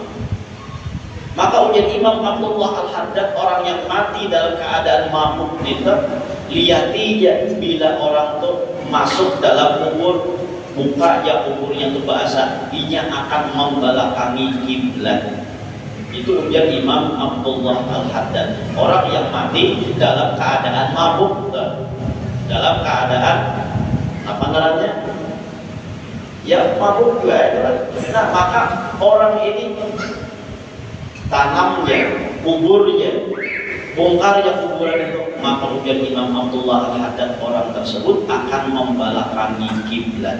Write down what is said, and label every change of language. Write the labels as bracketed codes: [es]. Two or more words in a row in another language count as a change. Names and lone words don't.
[bjn] Maka ujar Imam Abdullah Al-Haddad, orang yang mati dalam keadaan mabuk itu lihatnya bila orang itu masuk dalam kubur, mukanya kuburnya itu basah, inya akan membelakangi kiblat. Itu ujar Imam Abdullah Al-Haddad, orang yang mati dalam keadaan mabuk, dalam keadaan apa namanya? Ya mabuk juga itu. Nah maka orang ini tanamnya, kuburnya, bongkarnya kuburan itu, maka ujar Imam Abdullah Al-Haddad, orang tersebut akan membelakangi kiblat.